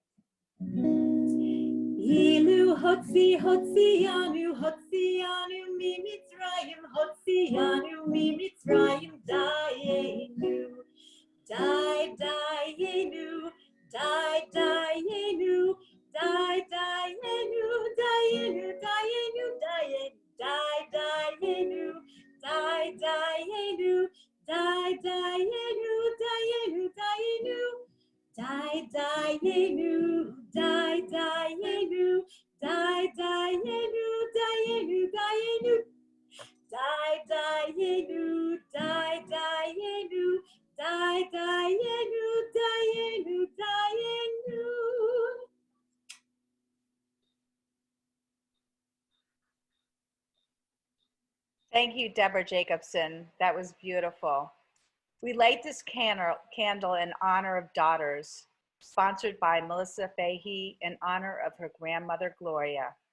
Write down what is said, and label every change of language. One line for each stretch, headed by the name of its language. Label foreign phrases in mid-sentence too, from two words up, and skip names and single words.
Hebrew: אילו הוציאנו ממצרים, הוציאנו ממצרים, דיינו, דיינו, דיינו, דיינו, דיינו, דיינו, דיינו, דיינו, דיינו, דיינו, דיינו. די, דיינו, די, דיינו, די, דיינו, דיינו, דיינו, די, דיינו, די, דיינו, די, דיינו, דיינו, דיינו.
English: Thank you, Deborah Jacobson. That was beautiful. We light this candle in honor of daughters, sponsored by Melissa Fahey in honor of her grandmother, Gloria.